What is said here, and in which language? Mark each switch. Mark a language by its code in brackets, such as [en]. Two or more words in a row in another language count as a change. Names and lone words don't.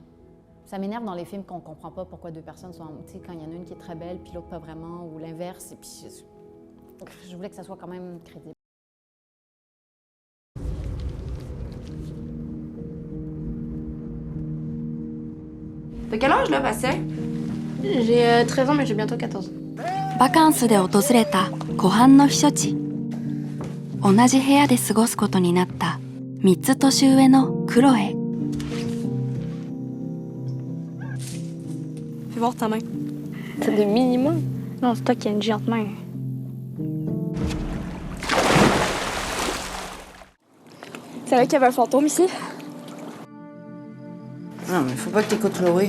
[fr] Ça m'énerve dans les films qu'on ne comprend pas pourquoi deux personnes sont... Tu sais, quand il y en a une qui est très belle, puis l'autre pas vraiment, ou l'inverse. Et puis, je voulais que ça soit quand même crédible. T'as quel âge là, Bastien? J'ai 13 ans, mais j'ai bientôt 14. [ja] バカンスで訪れた湖畔の避暑地。同じ部屋で過ごすことになった3つ年上のクロエ。 [fr] Fais voir ta main. T'as des mini-mains? Non, c'est toi qui as une géante main. Tu savais qu'il y avait un fantôme ici? Non, mais faut pas que t'écoutes Chloé.